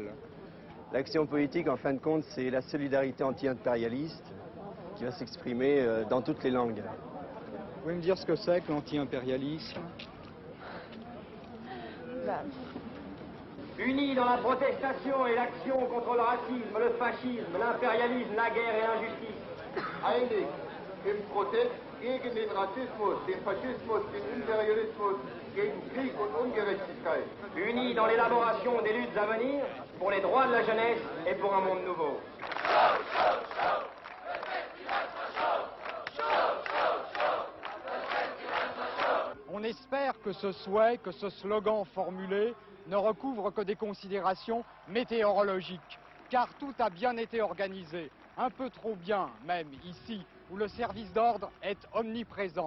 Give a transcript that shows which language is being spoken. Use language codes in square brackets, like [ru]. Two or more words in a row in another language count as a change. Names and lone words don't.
[fr] L'action politique, en fin de compte, c'est la solidarité anti-impérialiste qui va s'exprimer dans toutes les langues. Vous pouvez me dire ce que c'est que l'anti-impérialisme? Unis dans la protestation et l'action contre le racisme, le fascisme, l'impérialisme, la guerre et l'injustice. [de] Einig im Protest gegen den Rassismus, den Faschismus, den Imperialismus, gegen Krieg und Ungerechtigkeit. [fr] Unis dans l'élaboration des luttes à venir pour les droits de la jeunesse et pour un monde nouveau. On espère que ce souhait, que ce slogan formulé ne recouvre que des considérations météorologiques, car tout a bien été organisé, un peu trop bien même ici, où le service d'ordre est omniprésent.